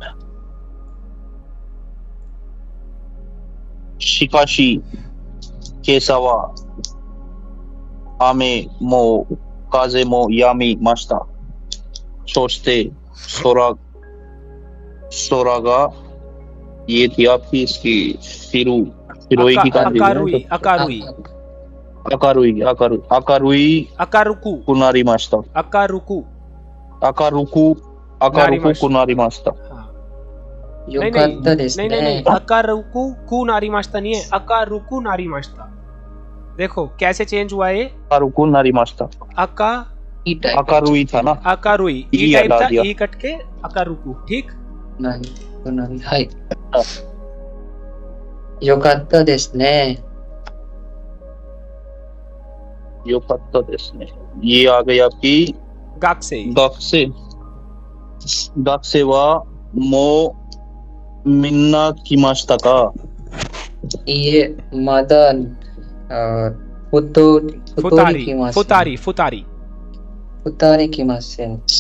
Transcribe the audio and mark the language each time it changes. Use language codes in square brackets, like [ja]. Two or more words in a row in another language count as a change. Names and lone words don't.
[ja] しかし今朝は雨も風もやみました. [hi] सोचते सोरागा, ये थी आपकी इसकी हिरोई की कांजी। [ja] 明るくなりました. 明るくなりました. [hi] नहीं, [ja] 明るくくなりました [hi] नहीं है, [ja] 明るくなりました. [hi] देखो कैसे चेंज हुआ है। [ja] 明るくなりました。明るい [hi] था ना, अकारुई ई टाइप था, ई कट के अकारुकु, ठीक। [ja] नहीं, はい。よかったですね. [hi] ये आ गई आपकी [ja] 学生はもうみんな来ましたか. ये まだ二人来ません.